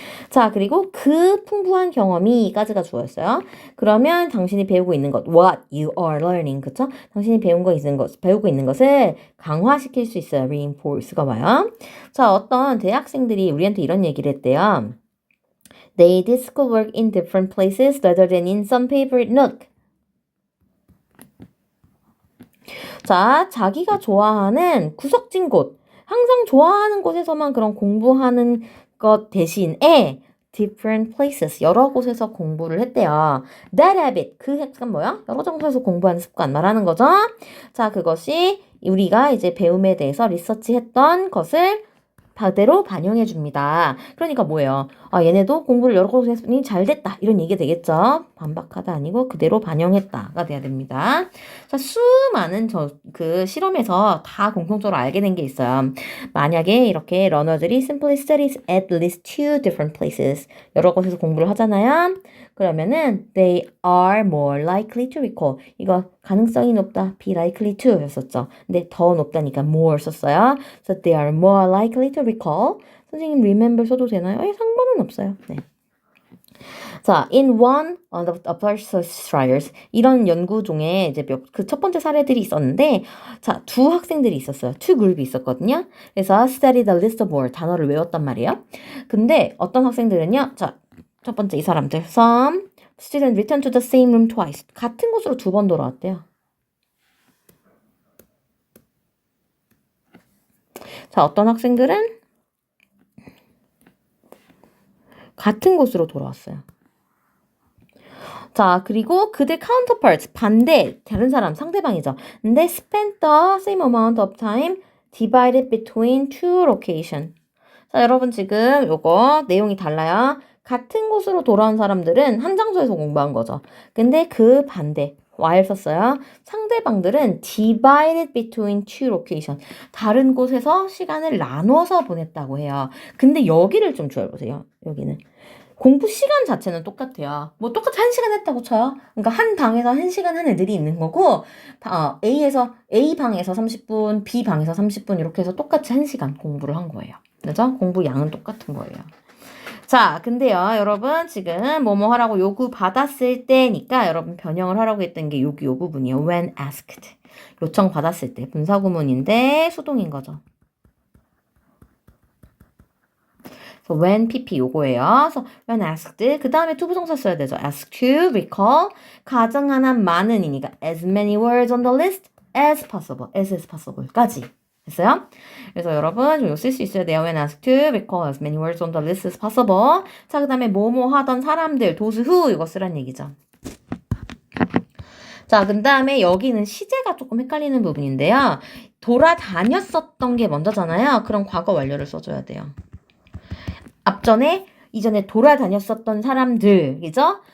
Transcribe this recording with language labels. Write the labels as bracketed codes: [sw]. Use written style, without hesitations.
[ko] 자, 그리고 그 풍부한 경험이까지가 주어였어요. 그러면 당신이 배우고 있는 것, [en] what you are learning, [ko] 그쵸? 당신이 배우고 있는 것을 강화시킬 수 있어요. reinforce가 와요. 자, 어떤 대학생들이 우리한테 이런 얘기를 했대요. [en] They did schoolwork in different places rather than in some favorite nook. [ko] 자, 자기가 좋아하는 구석진 곳, 항상 좋아하는 곳에서만 그런 공부하는 것 대신에 different places, 여러 곳에서 공부를 했대요. That habit, 그 습관 뭐야? 여러 장소에서 공부하는 습관 말하는 거죠. 자, 그것이 우리가 이제 배움에 대해서 리서치했던 것을 그대로 반영해 줍니다. 그러니까 뭐예요? 아, 얘네도 공부를 여러 곳에서 했으니 잘 됐다. 이런 얘기가 되겠죠? 반박하다 아니고 그대로 반영했다가 돼야 됩니다. 자, 수많은 그 실험에서 다 공통적으로 알게 된 게 있어요. 만약에 이렇게 러너들이 [en] simply studies at least two different places. [ko] 여러 곳에서 공부를 하잖아요. 그러면은 [en] they are more likely to recall. [ko] 이거 가능성이 높다. be likely to 였었죠. 근데 더 높다니까 more 썼어요. [en] So they are more likely to recall. [ko] 선생님 remember 써도 되나요? 상관은 없어요. 네. 자, [en] in one of our trials [ko] 이런 연구 중에 이제 그 첫 번째 사례들이 있었는데, 자, 두 학생들이 있었어요. two 그룹이 있었거든요. 그래서 study the list of more 단어를 외웠단 말이에요. 근데 어떤 학생들은요, 자, 첫 번째 이 사람들, [en] some students return to the same room twice. [ko] 같은 곳으로 두 번 돌아왔대요. 자, 어떤 학생들은 같은 곳으로 돌아왔어요. 자, 그리고 그들 counterparts, 반대, 다른 사람, 상대방이죠. 근데 [en] spent the same amount of time divided between two locations. [ko] 자, 여러분 지금 요거 내용이 달라요. 같은 곳으로 돌아온 사람들은 한 장소에서 공부한 거죠. 근데 그 반대, while 썼어요. 상대방들은 [en] divided between two locations. [ko] 다른 곳에서 시간을 나눠서 보냈다고 해요. 근데 여기를 좀 주의해보세요. 여기는. 공부 시간 자체는 똑같아요. 뭐 똑같이 1시간 했다고 쳐요. 그러니까 한 방에서 1시간 한 애들이 있는 거고, A 방에서 30분, B 방에서 30분 이렇게 해서 똑같이 1시간 공부를 한 거예요. 그죠? 공부 양은 똑같은 거예요. 자, 근데요, 여러분 지금 뭐뭐 하라고 요구 받았을 때니까 여러분 변형을 하라고 했던 게 여기 요 부분이에요. [en] when asked. [ko] 요청 받았을 때 분사구문인데 수동인 거죠. when pp 요거예요. 그래서 when asked 그 다음에 투부정사 써야 되죠. [en] ask to recall [ko] 가정한 한 많은이니까 [en] as many words on the list as possible. [ko] as possible까지 됐어요? 그래서 여러분 좀 쓸 수 있어야 돼요. [en] when asked to recall as many words on the list as possible. [ko] 자, 그 다음에 뭐뭐 하던 사람들 those who 이거 쓰란 얘기죠. 자, 그 다음에 여기는 시제가 조금 헷갈리는 부분인데요. 돌아다녔었던 게 먼저잖아요. 그럼 과거 완료를 써줘야 돼요. 앞전에 이전에 돌아다녔었던 사람들이죠.